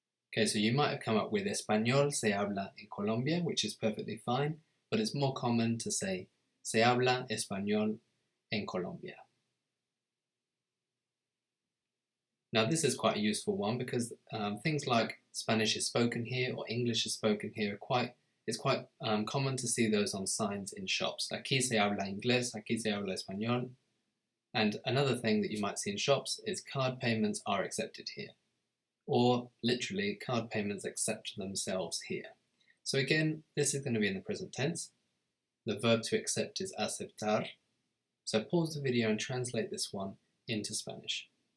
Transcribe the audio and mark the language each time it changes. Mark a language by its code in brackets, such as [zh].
[en] Okay, so you might have come up with [es] Español se habla en Colombia, [en] which is perfectly fine, but it's more common to say [es] se habla español en Colombia. [en] Now this is quite a useful one because things like Spanish is spoken here or English is spoken here it's quite common to see those on signs in shops. [es] Aquí se habla inglés, aquí se habla español. [en] And another thing that you might see in shops is card payments are accepted here. Or literally, card payments accept themselves here. So again, this is going to be in the present tense. The verb to accept is aceptar. So pause the video and translate this one into Spanish.